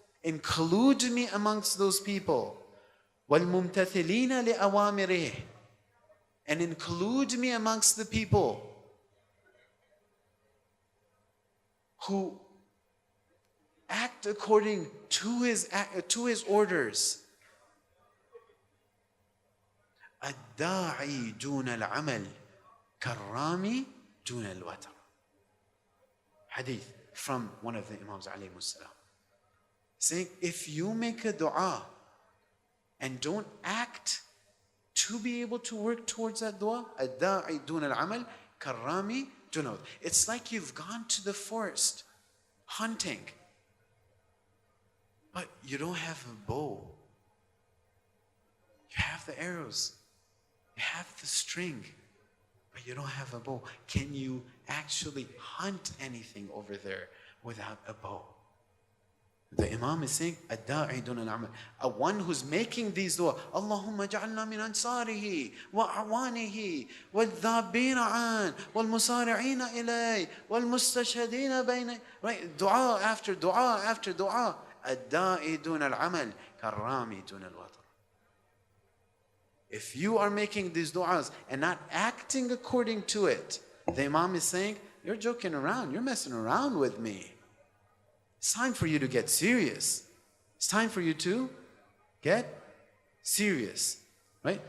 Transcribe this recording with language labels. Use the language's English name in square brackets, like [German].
[English] Include me amongst those people. [Arabic] وَالْمُمْتَثِلِينَ لِأَوَامِرِهِ, [English] and include me amongst the people who act according to his orders. [Arabic] الداعي دون العمل كالرامي دون الوتر. [English] Hadith from one of the Imams alayhi salam, saying, if you make a dua and don't act to be able to work towards that dua, [Arabic] الداعي دون العمل كالرامي دون الوتر. [English] It's like you've gone to the forest hunting, but you don't have a bow. You have the arrows, you have the string, but you don't have a bow. Can you actually hunt anything over there without a bow? The Imam is saying, [Arabic] الداعي دون العمل. [English] A one who's making these dua, [Arabic] اللهم اجعلنا من أنصاره وأعوانه والذابين عنه والمسارعين إليه والمستشهدين بين. [English] Right? Dua after dua after dua. [Arabic] الداعي دون العمل كالرامي دون الوطن. [English] If you are making these du'as and not acting according to it, the Imam is saying, you're joking around, you're messing around with me. It's time for you to get serious. It's time for you to get serious. Right?